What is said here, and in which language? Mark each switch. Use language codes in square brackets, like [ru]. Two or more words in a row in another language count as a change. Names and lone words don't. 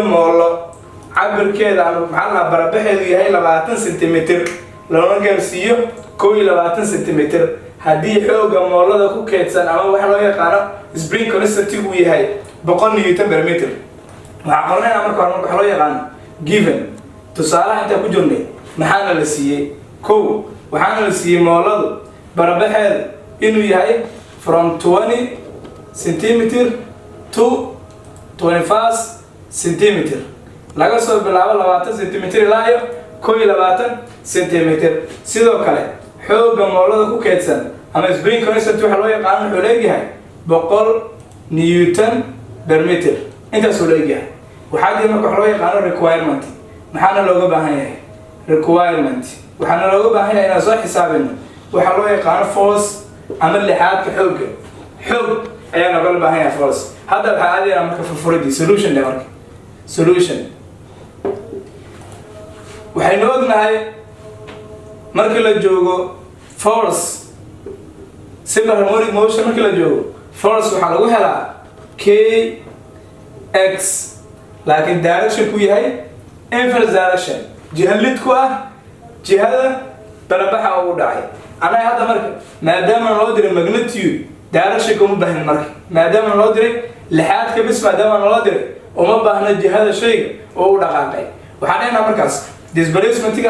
[so] moolo cabirkeeda ama maxaa la barabaxeedu yahay 20 centimeter loona gaarsiiyo 21 centimeter haddii xooga moolada ku keedsan ama wax loo yaqaan [en] spring constant [so] uu yahay 100 [en] newton per meter [so] waxa qornayna marka hore waxa loo yaqaan given tusaalaha inta ku jirnay maxaana la siiyay waxaana la siiyay mooladu barabaxeedu inuu yahay from 20 [en] centimeter to 25 centimeter [so] laga soo bilaabo 20 centimeter ilaa 21 centimeter sidoo kale xooga moolada ku keedsan ama [en] spring constant [so] waxa loo yaqaan wuxuu leeyahay 100 [en] newton per meter [so] intaas uu leeyahay waxaa jira marka loo yaqaan requirement maxaana looga baahan yahay requirement waxaana looga baahan yahay inaan soo xisaabino waxa loo yaqaan force ama lixaadka xoog ayaa looga baahan yahay force hadda waxa aadayna marka furfuridii solution de marka solution waxaynu ognahay marka la joogo force [en] simple harmonic motion [so] marka la joogo force waxa lagu helaa k x laakiin direction ku yahay [en] inverse direction [so] jihad ku ah jihada barabaxa uu dhacay ana hadda marka maadaama loo diray [en] magnitude direction [so] kuma baahan marka maadaama loo diray lixaadka bis maadaama loo diray uma baahna jihada shayga oo u dhaqaaqay waxaan leenahay markaas displacement-ga